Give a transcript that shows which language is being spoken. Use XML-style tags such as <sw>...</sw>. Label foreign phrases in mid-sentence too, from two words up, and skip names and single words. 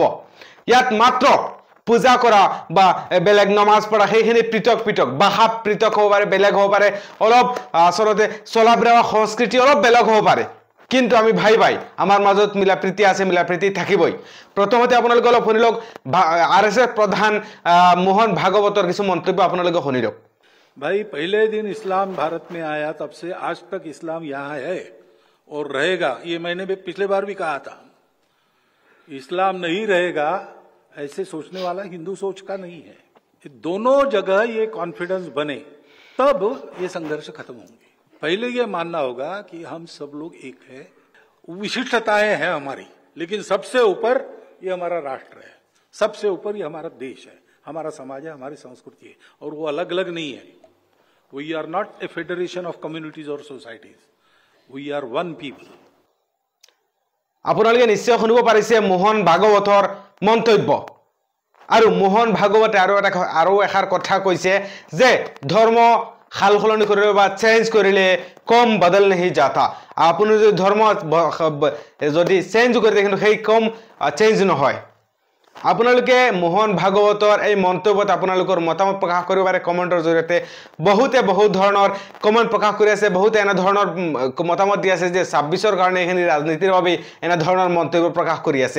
<as>ইয়াত মাত্ৰ পূজা কৰা বা বেলেগ নমাজ পঢ়া সেইখিনি পৃথক পৃথক, ভাষা পৃথক হ'ব পাৰে, বেলেগ হ'ব পাৰে, অলপ আচলতে চলা ফিৰা সংস্কৃতি অলপ বেলেগ হ'ব পাৰে। কিন্তু আমি ভাই আমাৰ মাজত মিলা প্ৰীতি আছে, মিলা প্ৰীতি থাকিবই। প্ৰথমতে আপোনালোকে অলপ শুনি লওক RSS প্ৰধান মোহন ভাগৱতৰ কিছু মন্তব্য আপোনালোকে শুনি লওক।</as> <hi>भाई, पहले दिन इस्लाम भारत में आया तब से आज तक इस्लाम यहाँ है और रहेगा। ये मैंने भी पिछले बार भी कहा था, इस्लाम नहीं रहेगा ऐसे सोचने वाला हिंदू सोच का नहीं है। दोनों जगह ये कॉन्फिडेंस बने तब ये संघर्ष खत्म होंगे। पहले ये मानना होगा कि हम सब लोग एक है, विशिष्टताएं हैं हमारी, लेकिन सबसे ऊपर ये हमारा राष्ट्र है, सबसे ऊपर ये हमारा देश है, हमारा समाज है, हमारी संस्कृति है, और वो अलग अलग नहीं है।</hi> <en>We are not a federation of communities or societies. We are one people.</en> <as>আপোনালোকে নিশ্চয় শুনিব পাৰিছে মোহন ভাগৱতৰ মন্তব্য। আৰু মোহন ভাগৱতে আৰু এষাৰ কথা কৈছে যে ধৰ্ম খাল খলনি কৰিলে বা চেঞ্জ কৰিলে কম বদল</as> <hi>नहीं जाता।</hi> <as>আপুনি যদি ধৰ্ম যদি চেঞ্জ কৰি দিয়ে কিন্তু সেই কম চেঞ্জ নহয়। আপোনালোকে মোহন ভাগৱতৰ এই মন্তব্যত আপোনালোকৰ মতামত প্ৰকাশ কৰিব পাৰে কমেন্টৰ জৰিয়তে। বহুতে বহুত ধৰণৰ কমেন্ট প্ৰকাশ কৰি আছে, বহুতে এনে ধৰণৰ মতামত দি আছে যে 26ৰ কাৰণে এখিনি ৰাজনীতিৰ বাবে এনে ধৰণৰ মন্তব্য প্ৰকাশ কৰি আছে।</as>